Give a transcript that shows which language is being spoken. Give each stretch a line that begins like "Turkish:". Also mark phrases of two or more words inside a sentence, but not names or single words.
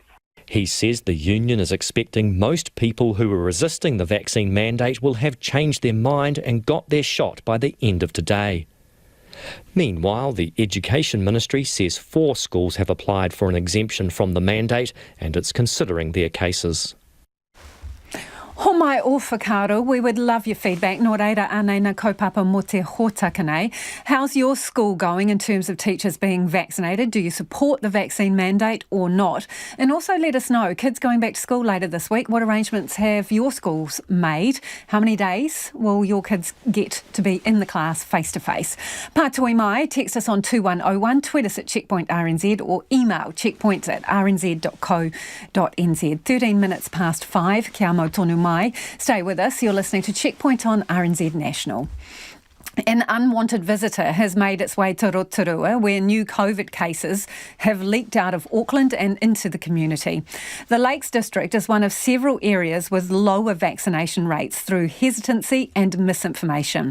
English: He says the union is expecting most people who were resisting the vaccine mandate will have changed their mind and got their shot by the end of today. Meanwhile, the Education Ministry says 4 schools have applied for an exemption from the mandate and it's considering their cases.
Māori: Ho mai o whakaaro,
English: we would love your feedback.
Māori: Nō reira anei na kaupapa mo te hōtaka nei.
English: How's your school going in terms of teachers being vaccinated? Do you support the vaccine mandate or not? And also let us know, kids going back to school later this week, what arrangements have your schools made? How many days will your kids get to be in the class face-to-face?
Māori: Pātui mai,
English: text us on 2101, tweet us at Checkpoint RNZ or email checkpoints@rnz.co.nz. 13 minutes past 5,
Māori: kia mau tonu mai.
English: Stay with us. You're listening to Checkpoint on RNZ National. An unwanted visitor has made its way to Rotorua, where new COVID cases have leaked out of Auckland and into the community. The Lakes District is one of several areas with lower vaccination rates through hesitancy and misinformation.